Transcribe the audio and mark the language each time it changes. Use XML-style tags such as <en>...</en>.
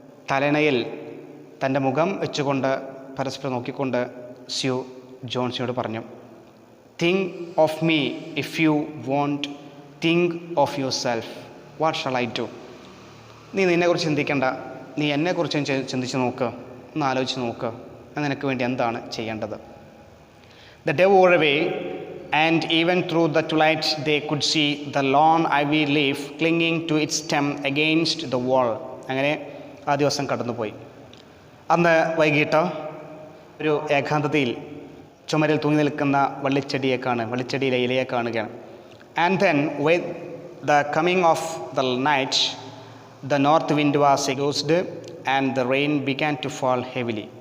<ml>തലണയിൽ തൻ്റെ മുഖം വെച്ചുകൊണ്ട് പരസ്പരം നോക്കിക്കൊണ്ട് സ്യൂ ജോൺസിയോട് പറഞ്ഞു,</ml> <en>Think of me if you won't think of yourself. What shall I do?</en> <ml>നീ നിന്നെക്കുറിച്ച് ചിന്തിക്കേണ്ട, നീ എന്നെക്കുറിച്ചും ചിന്തിച്ച് നോക്കുക, ഒന്ന് ആലോചിച്ച് നോക്കുക, നിനക്ക് വേണ്ടി എന്താണ് ചെയ്യേണ്ടത്.</ml> <en>The day wore away and even through the twilight they could see the long ivy leaf clinging to its stem against the wall.</en> <ml>അങ്ങനെ ആ ദിവസം കടന്നുപോയി. അന്ന് വൈകിട്ട് ഒരു ഏകാന്തതയിൽ ചുമരിൽ തൂങ്ങി നിൽക്കുന്ന വള്ളിച്ചെടിയിലെ ഇലയെ കാണുകയാണ്.</ml> <en>And then with the coming of the night the north wind was again loosed and the rain began to fall heavily.</en>